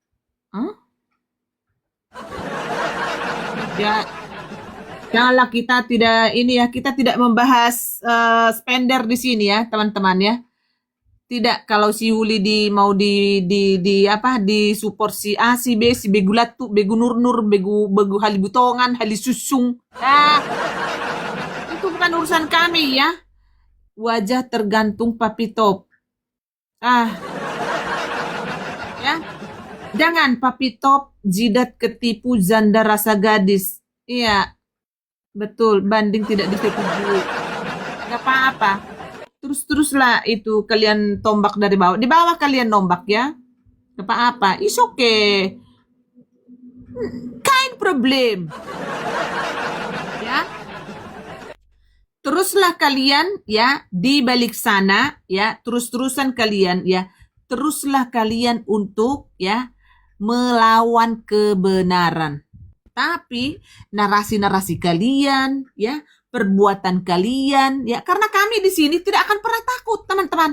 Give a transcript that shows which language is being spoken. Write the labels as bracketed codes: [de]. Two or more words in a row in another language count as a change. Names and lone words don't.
[id] Ya, janganlah kita tidak membahas spender di sini ya, teman-teman ya. Tidak, kalau si Yuli mau di support si A, si B, si Begu Latu, Begu Nur, Begu Halibutongan, Halisusung. Itu bukan urusan kami ya. Wajah tergantung Papi Top. Ya. Jangan Papi Top jidat ketipu janda rasa gadis. Iya. Betul, banding tidak disetujui. Gak apa-apa. Terus-teruslah itu kalian tombak dari bawah. Di bawah kalian nombak ya. Gak apa-apa. [en] It's okay. Kind problem. [id] Ya. Teruslah kalian ya di balik sana ya, terus-terusan kalian ya. Teruslah kalian untuk ya melawan kebenaran. Tapi narasi-narasi kalian ya, perbuatan kalian ya, karena kami di sini tidak akan pernah takut, teman-teman.